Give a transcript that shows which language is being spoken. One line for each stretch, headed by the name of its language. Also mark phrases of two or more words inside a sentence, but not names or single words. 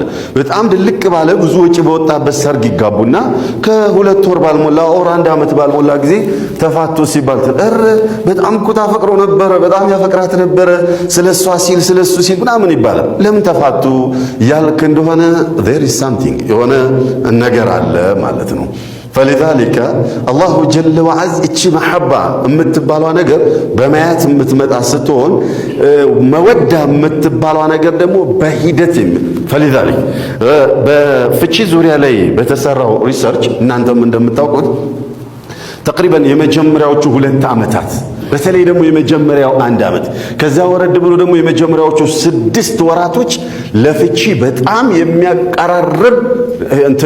Amharic: በጣም ድልቅ ባለ ብዙ ወጪ በወጣበት ሰርግ ይጋቡና ከሁለት ወር ባልሞላ ኦር አንድ ዓመት ባልሞላ ጊዜ ተፋቶ ሲባል በጣም እኮ ታፈቅሮ ነበረ፣ በጣም ያፈቅራት ነበረ፣ ስለሷ ሲል ስለሱ ሲል ምናምን ይባላል። ለምን ተፋቱ ያልክ እንደሆነ
English: there is something
Amharic: የሆነ ነገር አለ ማለት ነው።
Arabic: فلذلك الله جل وعز
Amharic: እቺ መሐባ የምትባለው ነገር በማያት የምትመጣ ስትሆን መወዳ የምትባለው ነገር ደግሞ በሂደት فلذلك በፍቺ ዙሪያ ላይ በተሰራው ሪሰርች እናንተም እንደምታውቁት ተቅሪበን የመጀመሪያዎቹ 2 ዓመታት በተለይ ደግሞ የመጀመሪያው 1 ዓመት ከዛ ወረድ ብሎ ደግሞ የመጀመሪያዎቹ 6 ወራቶች ለፍቺ በጣም የሚያቀራርብ እንትን